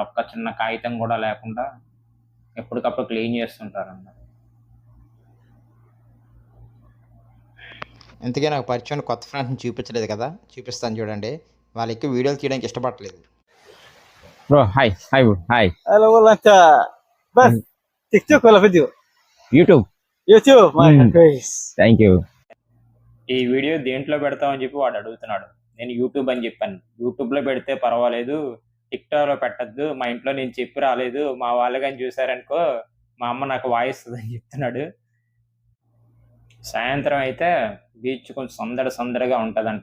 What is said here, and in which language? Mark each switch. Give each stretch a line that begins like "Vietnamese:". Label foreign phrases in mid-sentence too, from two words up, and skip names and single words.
Telugu: ఒక్క చిన్న కాగితం కూడా లేకుండా ఎప్పటికప్పుడు క్లీన్ చేస్తుంటారన్నమాట. ఇంతకీ నాకు పరిచయం కొత్త ఫ్రెండ్స్ని చూపించలేదు కదా, చూపిస్తాను చూడండి. వాళ్ళకి వీడియోలు తీయడానికి ఇష్టపడట్లేదు.
English: bro hi hi bro hi.
Arabic: Halo والله انت بس تيك توك ولا فيديو؟
Telugu: యూట్యూబ్.
Arabic: يوتيوب ما كويس.
English: thank you.
Telugu: ఈ వీడియో దేంట్లో పెడతామని చెప్పి వాడు అడుగుతున్నాడు. నేను యూట్యూబ్ అని చెప్పాను. యూట్యూబ్‌లో పెడితే పర్వాలేదు, టిక్‌టాక్‌లో పెట్టొద్దు. మా ఇంట్లో నేను చెప్పి రాలేదు. మా వాళ్ళు గాని చూసారనుకో మా అమ్మ నాకు వాయిస్తదని చెప్తున్నాడు. సాయంత్రం అయితే బీచ్ కొంచెం సందడిగా ఉంటదంట.